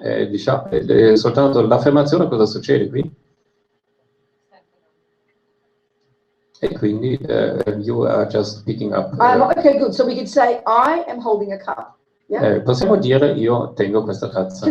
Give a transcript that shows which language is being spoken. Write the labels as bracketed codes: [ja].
[it] Diciamo, soltanto l'affermazione, cosa succede qui? E quindi [en] you are just picking up. Okay, good. So we could say, I am holding a cup. Yeah? [it] Possiamo dire io tengo questa tazza.